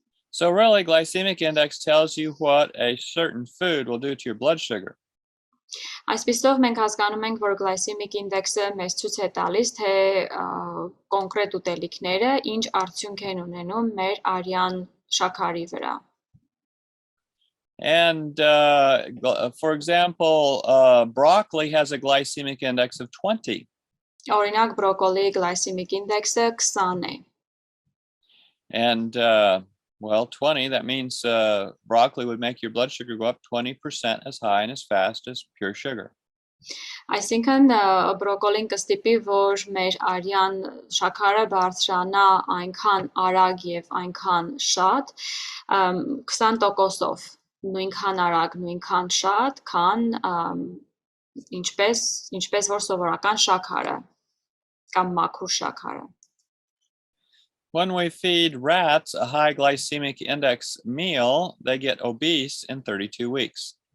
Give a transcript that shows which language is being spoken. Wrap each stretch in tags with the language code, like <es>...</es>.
<en>So really, glycemic index tells you what a certain food will do to your blood sugar.</en> <hy>Այսպիսով մենք հասկանում ենք, որ glycemic index-ը մեզ ցույց է տալիս, թե կոնկրետ ուտելիքները ինչ արդյունք են ունենում մեր արյան շաքարի վրա։</hy> <en>And for example, broccoli has a glycemic index of 20.</en> <hy>Օրինակ, բրոկոլիի glycemic index-ը 20 է։</hy> <en>And well, 20, that means broccoli would make your blood sugar go up 20% as high and as fast as pure sugar.</en> <hy>Այսինքն բրոկոլին կստիպի, որ մեր արյան շաքարը բարձրանա այնքան արագ եւ այնքան շատ 20%-ով, նույնքան արագ, նույնքան շատ, քան ինչպես որ սովորական շաքարը կամ մաքուր շաքարը։</hy> <en>When we feed rats a high glycemic index meal, they get obese in 32 weeks.</en>